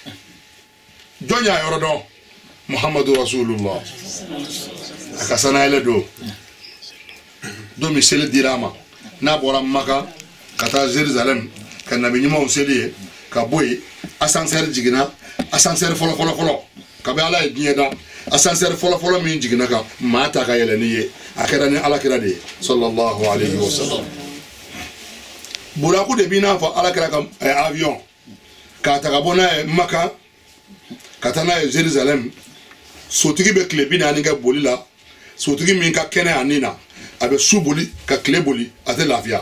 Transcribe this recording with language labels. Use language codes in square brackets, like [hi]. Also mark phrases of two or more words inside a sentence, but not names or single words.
[bm] jɔn y'a yɔrɔ dɔn Muhammadu Rasulullah a ka sanayɛlɛ don min seli dira a ma n'a bɔra Maka ka taa Jerusalem ka nabi ɲumanw seli ye ka bɔ yen ascenseur jiginna ascenseur fɔlɔ kabi ala ye diɲɛ da ascenseur fɔlɔ min jiginna kan maa ta ka yɛlɛ ni ye a kɛra ni alakira de ye [ar] صلى الله عليه وسلم [bm] buraku de bi n'a fɔ alakira ka avion k'a ta ka bɔ n'a ye Maka ka taa n'a ye Jerusalem sotigi bɛ tile 40 kɛ boli la sotigi min ka kɛnɛ a nin na a bɛ su boli ka tile boli a tɛ lafiya